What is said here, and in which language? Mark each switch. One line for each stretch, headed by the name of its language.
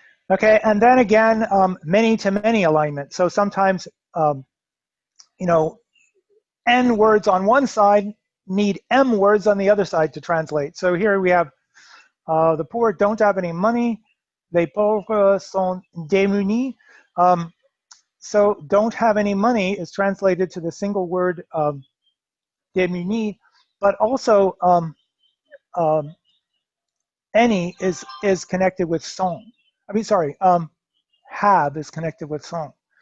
English: Okay, and then again, many-to-many alignment. So sometimes, N words on one side need M words on the other side to translate. So here we have the poor don't have any money.
French: Les pauvres sont démunis.
English: So don't have any money is translated to the single word démunis, but also any is connected with sont. I mean, sorry, have is connected with sont.